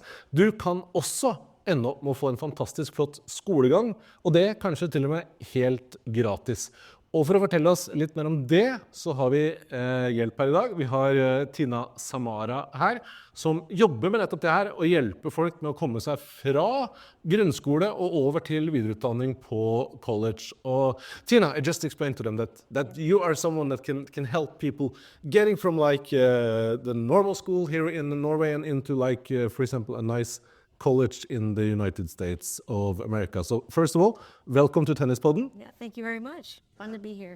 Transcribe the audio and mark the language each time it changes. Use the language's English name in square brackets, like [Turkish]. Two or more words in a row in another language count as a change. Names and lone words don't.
[Norwegian] Du kan også ende opp med å få en fantastisk flott skolegang, og det kanskje til og med helt gratis. Og for å fortelle oss litt mer om det, så har vi hjelp her i dag. Vi har Tina Samara her, som jobber med nettopp det her, og hjelper folk med å komme seg fra grunnskole og over til videreutdanning på college. [English] Og Tina, I just explained to them that you are someone that can help people getting from like the normal school here in Norway and into like, for example, a nice college in the United States of America. So first of all, welcome to Tennispodden. Yeah, thank you very much. Fun to be here.